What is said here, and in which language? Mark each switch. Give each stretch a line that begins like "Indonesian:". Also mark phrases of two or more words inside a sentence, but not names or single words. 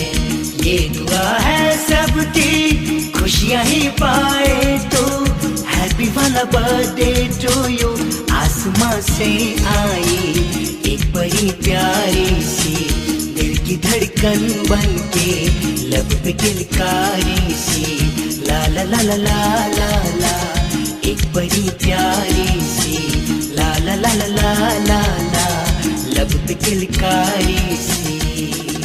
Hindi: ये दुआ है सबकी खुशियां ही पाए तो, हैप्पी वाला
English: birthday to you.
Hindi: आसमां से आई एक बड़ी प्यारी सी, दिल की धड़कन बन के लब पे किलकारी सी। ला ला ला ला ला ला ला, एक बड़ी प्यारी सी, ला ला ला ला ला ला ला, लब पे किलकारी सी।